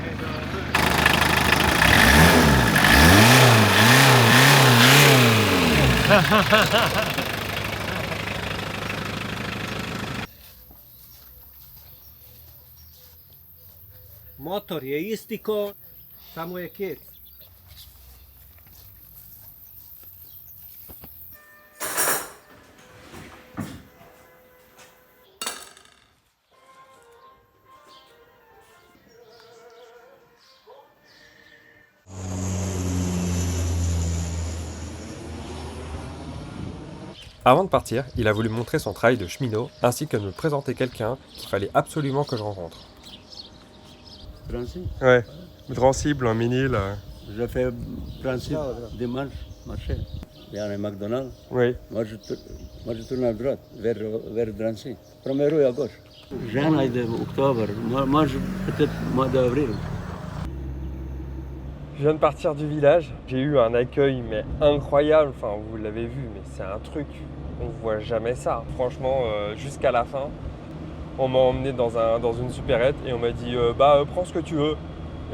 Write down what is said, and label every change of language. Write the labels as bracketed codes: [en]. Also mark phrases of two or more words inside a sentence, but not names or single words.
[sr] Motor je isti ko, samo je kec. [fr] Avant de partir, il a voulu montrer son travail de cheminot, ainsi que de me présenter quelqu'un qu'il fallait absolument que je rencontre. Drancy. Ouais, Drancy, Blanc-Ménil. J'ai fait Drancy dimanche, marché. Il y a un McDonald's. Oui. Moi, je tourne à droite, vers Drancy. Premier rue à gauche. [sr] Žena ide u oktober, može [fr] peut-être mois d'avril. Je viens de partir du village, j'ai eu un accueil mais incroyable, enfin vous l'avez vu, mais c'est un truc, on voit jamais ça. Franchement, jusqu'à la fin, on m'a emmené dans une supérette et on m'a dit prends ce que tu veux.